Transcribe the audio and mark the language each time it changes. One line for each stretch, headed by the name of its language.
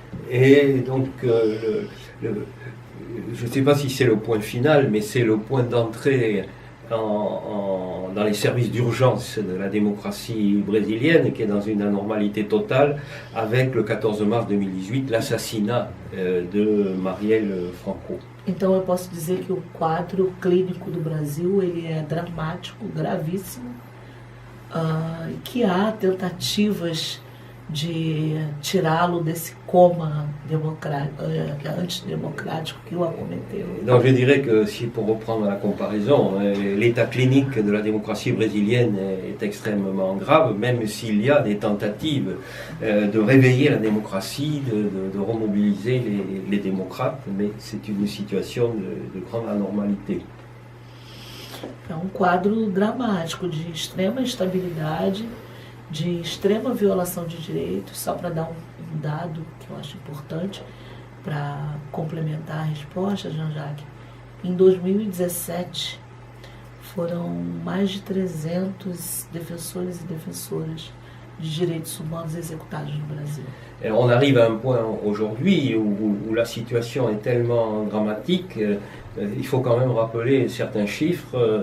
French: Et donc, je ne sais pas si c'est le point final, mais c'est le point d'entrée dans les services d'urgence de la démocratie brésilienne, qui est dans une anormalité totale, avec le 14 mars 2018, l'assassinat de Marielle Franco.
Portuguese: Então eu posso dizer que o quadro clínico do Brasil ele é dramático, gravíssimo, que há tentativas de tirá-lo desse coma antidémocratique que o acometeu.
French: Donc je dirais que, si pour reprendre la comparaison, l'état clinique de la démocratie brésilienne est extrêmement grave, même s'il y a des tentatives de réveiller la démocratie, de remobiliser les démocrates, mais c'est une situation de grande anormalité.
Portuguese: É um quadro dramático de extrema instabilidade, de extrema violação de direitos. Só para dar um dado que eu acho importante para complementar a resposta, Jean-Jacques, em 2017 foram mais de 300 defensores e defensoras de direitos humanos executados no Brasil.
French: On arrive à un point aujourd'hui où la situation est tellement dramatique, il faut quand même rappeler certains chiffres.